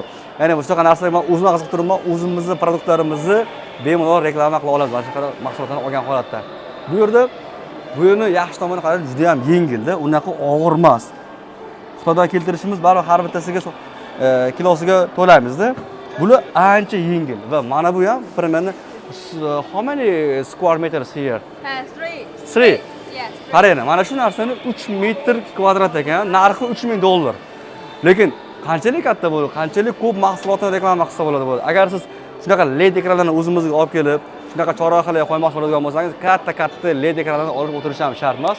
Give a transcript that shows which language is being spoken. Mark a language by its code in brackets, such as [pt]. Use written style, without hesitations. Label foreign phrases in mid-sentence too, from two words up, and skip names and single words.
[uz] Ya'ni bu shunaqa narsalarga men o'zim qiziqib turibman, o'zimizni produktlarimizni bemalol reklama qila olamiz, mana shunaqa mahsulotlarni olgan holatda. Bu yerda bu yerni yaxshi tomoni qarang, juda ham yengil-da, unaqa og'ir emas. Xitoydan keltirishimiz baribir har bittasiga kilosiga to'laymiz-da. Bular ancha yengil va mana bu ham primerni [en] how many square meters here? [uz] 3. Yes. Qarang, mana shu narsani 3 metr kvadrat ekan, narxi $3000. Lekin qanchalik katta bo'ladi, qanchalik ko'p mahsulotni reklama qilsa bo'ladi. Agar siz shunaqa LED ekranlarni o'zimizga olib kelib, shunaqa chorrahalarga qo'ymoqchi bo'ladigan bo'lsangiz, katta LED ekranlarni olib o'tirish ham shart emas.